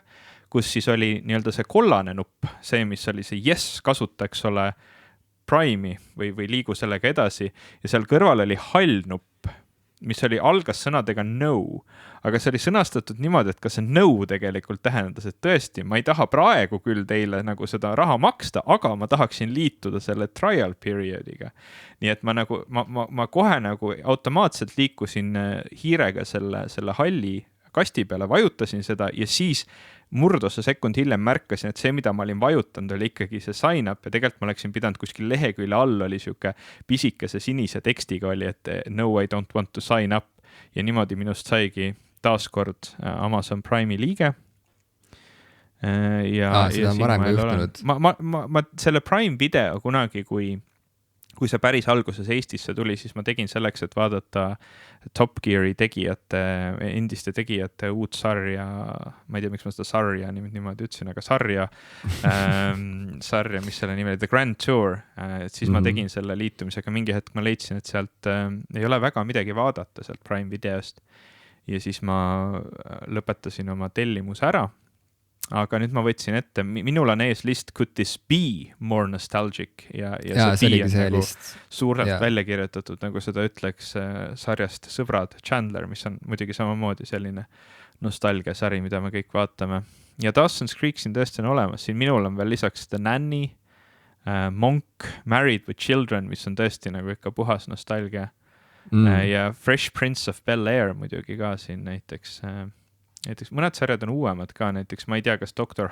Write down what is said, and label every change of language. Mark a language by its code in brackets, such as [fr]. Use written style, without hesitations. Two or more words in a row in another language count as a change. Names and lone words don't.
[et] kus siis oli nii-öelda see kollane nupp, see, mis oli see yes, kasuta, eks ole, Prime'i või liigu sellega edasi ja seal kõrval oli hall nupp, mis oli algas sõnadega no, aga see oli sõnastatud niimoodi, et ka see no tegelikult tähendas, et tõesti, ma ei taha praegu küll teile nagu seda raha maksta, aga ma tahaksin liituda selle [en] trial periodiga. [et] Nii et ma kohe nagu automaatselt liikusin hiirega selle halli kasti peale, vajutasin seda ja siis murdosa sekund hiljem märkasin, et see, mida ma olin vajutanud, oli ikkagi see [en] sign up [et] ja tegelikult ma oleksin pidanud kuskil lehekülje all oli siuke pisikese sinise tekstiga oli, et no, [en] I don't want to sign up [et] ja niimoodi minust saigi taaskord Amazon Prime'i liige. Seda on varem juhtunud. Ma selle Prime video kunagi, kui see päris alguses Eestisse tuli, siis ma tegin selleks, et vaadata Top Geari endiste tegijate uut sarja, ma ei tea, miks ma seda sarja niimoodi ütlesin, aga sarja, mis selle nimi oli, The Grand Tour, et siis ma tegin selle liitumisega mingi hetk, ma leidsin, et sealt ei ole väga midagi vaadata sealt Prime videost ja siis ma lõpetasin oma tellimuse ära. Aga nüüd ma võtsin ette, minul on ees list, [en] could this be more nostalgic [et] ja see be on nagu suurelt välja kirjutatud, nagu seda ütleks sarjast Sõbrad Chandler, mis on muidugi samamoodi selline nostalgiasari, mida me kõik vaatame. Ja Dawson's Creek siin tõesti on olemas, siin minul on veel lisaks The Nanny, Monk, Married with Children, mis on tõesti nagu ikka puhas nostalgia ja Fresh Prince of Bel-Air muidugi ka siin näiteks mõned sarjad on uuemad ka, näiteks ma ei tea, kas Dr.